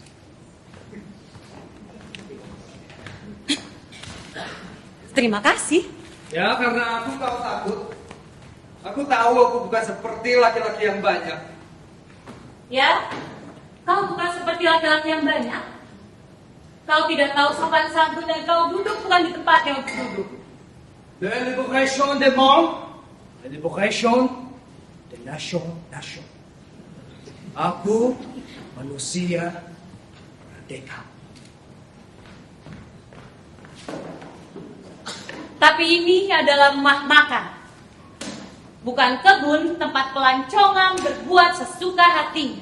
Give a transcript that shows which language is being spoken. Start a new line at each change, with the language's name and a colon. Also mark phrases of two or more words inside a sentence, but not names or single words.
Indonesian: Terima kasih. Ya, karena aku kau takut. Aku tahu aku bukan seperti laki-laki yang banyak. Ya, kau bukan seperti laki-laki yang banyak. Kau tidak tahu sopan santun dan kau duduk bukan di tempatnya untuk duduk.
French: De libération des mondes, de libération des nations.
Indonesian: Aku manusia merdeka. Tapi ini adalah rumah makan. Bukan kebun tempat pelancongan berbuat sesuka hatinya.